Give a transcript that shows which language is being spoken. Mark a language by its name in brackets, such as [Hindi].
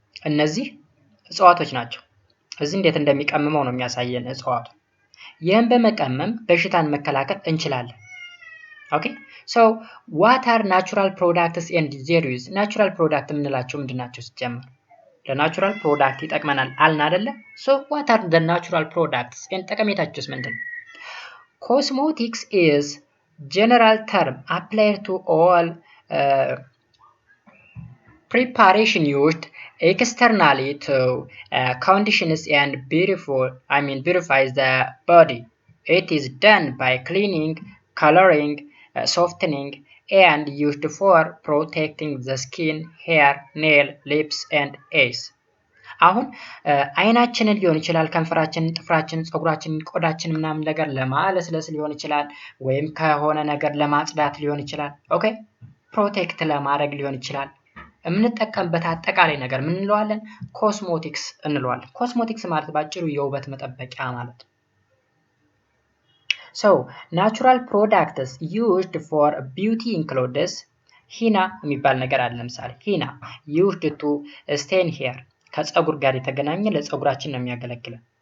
[Amharic] እነዚህ እጽዋቶች ናቸው። እዚህ እንዴት እንደሚቀምመው ነው የሚያሳየን እጽዋቱ። ይህን በመቀመም በሽታን መከላከል እንችላለን። ኦኬ ሶ [English] what are natural products and their use? [Amharic] ናቹራል ፕሮዳክት የምንላቸው ምንድናቸው ሲጀምር? ለናቹራል ፕሮዳክት ይጠቅመናል አልን አይደለ? [English] ሶ what are the natural products and [Amharic] ጠቀሜታቸውስ ምንድን ነው? [English] Cosmetics is general term applied to all preparation used externally to conditions and purifies the body. It is done by cleaning, coloring, softening, and used for protecting the skin, hair, nail, lips, and eyes. [Amharic] አሁን አይናችንን ሊሆን ይችላል፣ ከንፈራችንን፣ ጥፍራችንን፣ ፀጉራችንን፣ ቆዳችንን ምናምን ነገር ለማለስለስ ሊሆን ይችላል፣ ወይም ከሆነ ነገር ለማጽዳት ሊሆን ይችላል። ኦኬ ፕሮቴክት ለማድረግ ሊሆን ይችላል። የምንጠቀምበት አጠቃላይ ነገር ምን እንለዋለን? ኮስሞቲክስ እንለዋለን። ኮስሞቲክስ ማለት ባጭሩ የውበት መጠበቂያ ማለት ነው። [English] So natural products used for beauty includes [Amharic] ሂና የሚባል ነገር አለ። ለምሳሌ ሂና [English] used to stain hair [Amharic] ከፀጉር ጋር የተገናኘ ለፀጉራችን ነው የሚያገለግለን።